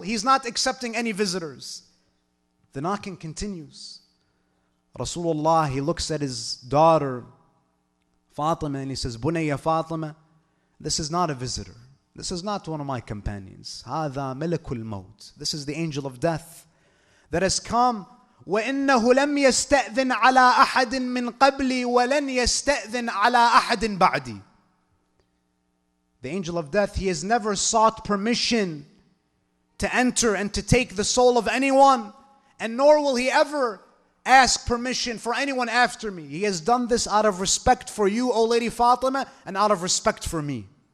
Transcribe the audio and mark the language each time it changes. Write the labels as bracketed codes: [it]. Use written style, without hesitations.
[en] He's not accepting any visitors. The knocking continues. Rasulullah, he looks at his daughter Fatima and he says, Bunayya Fatima, this is not a visitor. This is not one of my companions. [ar] هذا ملك الموت. [en] This is the angel of death that has come. [ar] وإنه لم يستأذن على أحد من قبلي ولن يستأذن على أحد بعدي. [en] The angel of death, he has never sought permission to enter and to take the soul of anyone, and nor will he ever ask permission for anyone after me. He has done this out of respect for you, O Lady Fatima, and out of respect for me.